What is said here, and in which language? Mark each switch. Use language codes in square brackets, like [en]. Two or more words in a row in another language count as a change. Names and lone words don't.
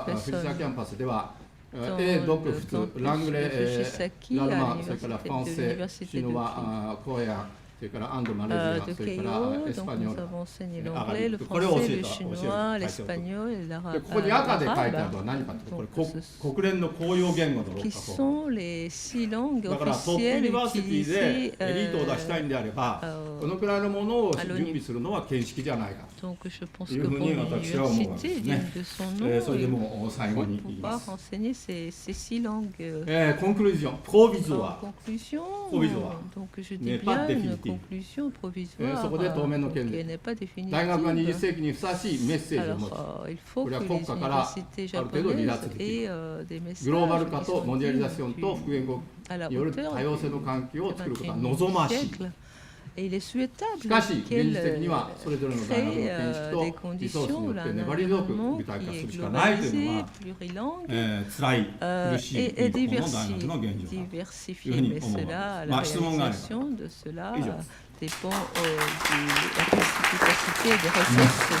[ja] 藤沢キャンパスでは英読普通、 [fr] l'anglais, l'allemand, [ja] それから [fr] français, chinois, coréen, [ja] それからアンド・マレーシア、それからエスパニョール、これを教えた、ここに赤で書いてあるのは何かというと、これ国連の公用言語の6カ国。だから [en] top university [ja] でエリートを出したいんであれば、このくらいのものを準備するのは見識じゃないかというふうに私は思うわけですね。それでもう最後に言います。 [fr] conclusion, provisoire. n'est pas définitive。 [ja] そこで当面の権利。大学が20世紀にふさわしいメッセージを持つ。これは国家からある程度離脱できる。グローバル化とモデリザションと複言語による多様性の環境を作ることは望ましい。 [fr] Et il est souhaitable qu'elle crée des conditions où l'environnement qui est globalisé, plurilingue et diversifié. Mais cela, la réalisation de cela dépend de la efficacité des ressources.